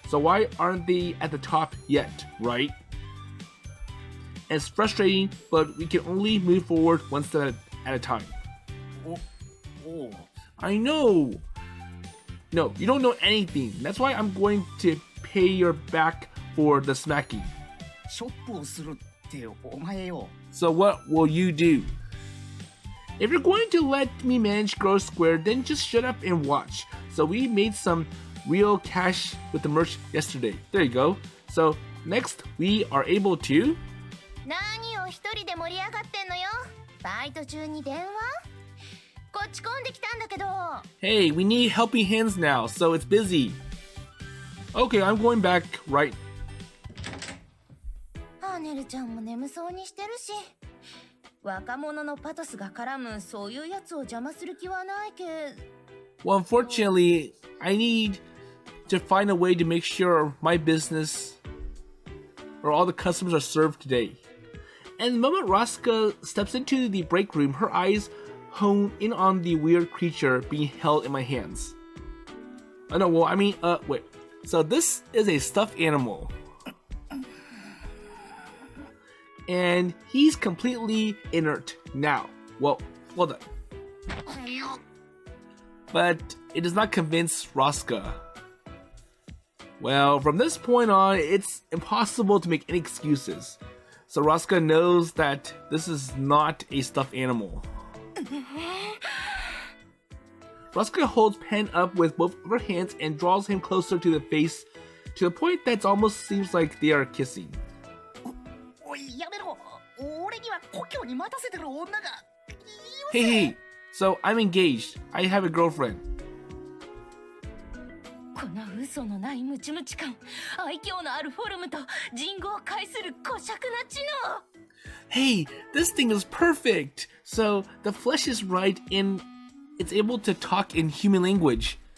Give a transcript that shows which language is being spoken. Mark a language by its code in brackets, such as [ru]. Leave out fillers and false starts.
[en] So why aren't they at the top yet, right? And it's frustrating, but we can only move forward one step at a time. Oh. I know. No, you don't know anything. That's why I'm going to pay your back for the smacking. [ja] ショップをするってお前よ。 [en] So what will you do? If you're going to let me manage Girlish Square, then just shut up and watch. So we made some real cash with the merch yesterday. There you go. So next we are able to... [ja] 何を一人で盛り上がってんのよ。バイト中に電話？こっち込んできたんだけど。 [en] Hey, we need helping hands now, so it's busy. Okay, I'm going back right. [ja] ハーネルちゃんも眠そうにしてるし。若者のパトスが絡むそういうやつを邪魔する気はないけど。 [en] Well, unfortunately, I need to find a way to make sure my business or all the customers are served today. And the moment Rasuka steps into the break room, her eyes hone in on the weird creature being held in my hands. Oh no, well, I mean, wait. So this is a stuffed animal. And he's completely inert now. Well done. But it does not convince Rasuka. Well, from this point on, it's impossible to make any excuses. So Rasuka knows that this is not a stuffed animal. Rasuka holds Pen up with both of her hands and draws him closer to the face to the point that it almost seems like they are kissing. [ja] おいやめろ。俺には故郷に待たせてる女が。 [en] Hey, so I'm engaged. I have a girlfriend. [ja] この嘘のないムチムチ感、愛嬌のあるフォルムと人語を介する姑息な知能。 [en] Hey, this thing is perfect. So the flesh is right and it's able to talk in human language.